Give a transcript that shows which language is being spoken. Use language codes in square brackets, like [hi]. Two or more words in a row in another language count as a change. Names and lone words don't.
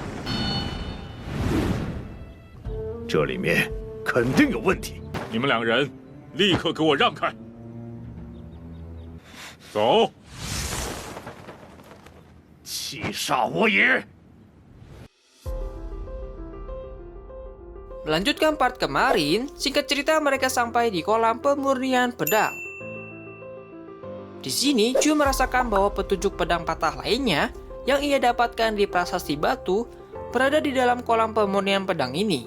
[zh] 这里面肯定有问题。你们两人立刻给我让开！走！七煞我也！ [id] Melanjutkan part kemarin, singkat cerita mereka sampai di kolam pemurnian pedang. Di sini, Chu merasakan bahwa petunjuk pedang patah lainnya yang ia dapatkan di prasasti batu berada di dalam kolam pemurnian pedang ini.